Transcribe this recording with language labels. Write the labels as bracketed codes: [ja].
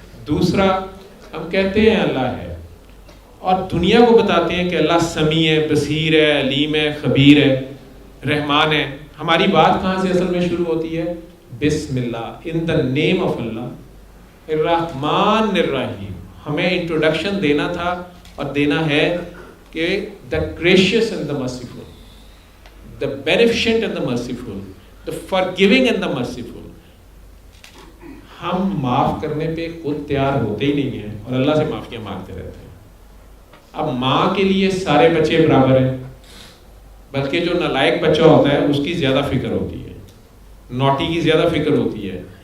[ur] دوسرا, ہم کہتے ہیں اللہ ہے اور دنیا کو بتاتے ہیں کہ اللہ سمیع ہے, بصیر ہے, علیم ہے, خبیر ہے, رحمان ہے. ہماری بات کہاں سے اصل میں شروع ہوتی ہے؟ بسم اللہ, [en] in the name of Allah, [ur] الرحمن الرحیم. ہمیں انٹروڈکشن دینا تھا اور دینا ہے کہ [en] the gracious and the merciful, the beneficent and the merciful, the forgiving and the merciful. [ur] ہم معاف کرنے پہ خود تیار ہوتے ہی نہیں ہیں اور اللہ سے معافیاں مانگتے رہتے ہیں. اب ماں کے لیے سارے بچے برابر ہیں, بلکہ جو نالائق بچہ ہوتا ہے اس کی زیادہ فکر ہوتی ہے, نوٹی کی زیادہ فکر ہوتی ہے.